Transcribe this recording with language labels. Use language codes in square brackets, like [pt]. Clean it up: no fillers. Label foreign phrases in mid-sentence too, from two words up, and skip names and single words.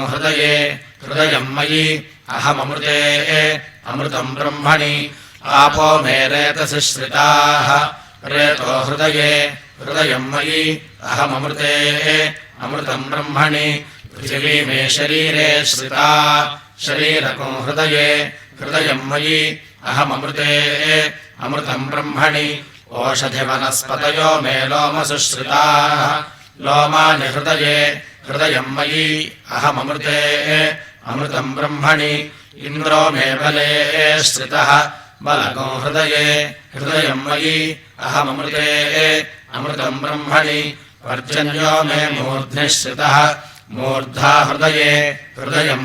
[sa] హృదయే హృదయం మయి అహమమృతే అమృతం బ్రహ్మణి ఆపో మే రేతసి శ్రితాః రేతో హృదయే హృదయం మయి అహమమృతే అమృతం బ్రహ్మణి పృథివీ మే శరీరే శ్రితా శరీరకం హృదయే హృదయం మయి అహమమృతే అమృతం బ్రహ్మణి ఓషధి వనస్పతయో మే లోమసు శ్రితాః लोमानि हृदये हृदयम् मयि अहममृते अमृतम् ब्रह्मणि इन्द्रो मे बले श्रितः बलगो हृदये हृदयम् मयि अहममृते अमृतम् ब्रह्मणि पर्जन्यो मे मूर्ध्नि श्रितः मूर्धा हृदये हृदयम्